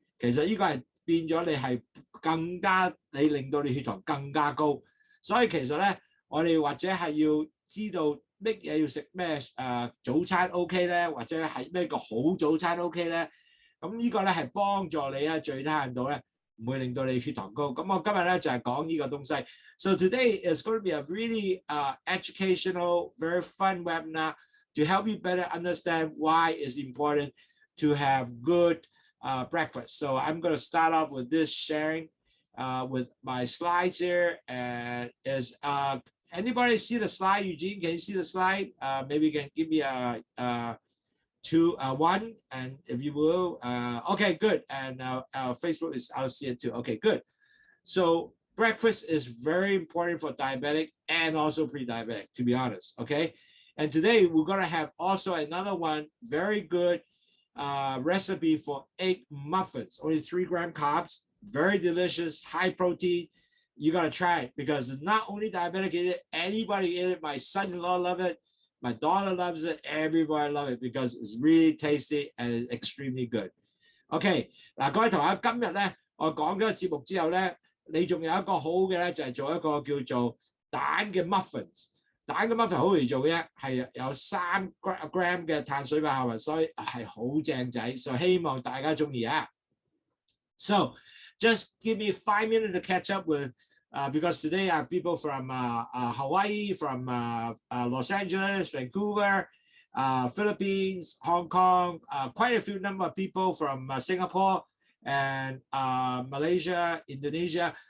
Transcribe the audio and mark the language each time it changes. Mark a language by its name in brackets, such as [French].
[Cantonese] 其實呢個係變咗你係更加，你令到你血糖更加高。所以其實咧，我哋或者係要知道乜嘢要食咩早餐 OK 咧，或者係咩個好早餐 OK 咧。咁呢個咧係幫助你啊，最低限度咧。唔會令到你血糖高。咁我今日咧就係講呢個東西。 [English] So today is going to be a really educational, very fun webinar to help you better understand why it's important to have good breakfast. So I'm going to start off with this sharing with my slides here. And is anybody see the slide? Eugene, can you see the slide? Maybe you can give me a one, and if you will, okay, good. And Facebook is, I'll see it too. Okay, good. So breakfast is very important for diabetic and also pre-diabetic, to be honest. Okay, and today we're gonna have also another one very good recipe for egg muffins. Only 3 gram carbs, very delicious, high protein. You gotta try it because it's not only diabetic in it, anybody in it. My son-in-law love it. My daughter loves it. Everybody loves it because it's really tasty and it's extremely good. [Cantonese] OK， 嗱，各位同學，今日咧我講咗個節目之後咧，你仲有一個好嘅咧，就係做一個叫做蛋嘅 muffins。蛋嘅 muffin 好容易做嘅，係有3 gram 嘅碳水化合物，所以係好正仔。所以希望大家中意啊。 [English] So just give me 5 minutes to catch up with. Because today I have people from Hawaii, from Los Angeles, Vancouver, Philippines, Hong Kong, quite a few number of people from Singapore and Malaysia, Indonesia.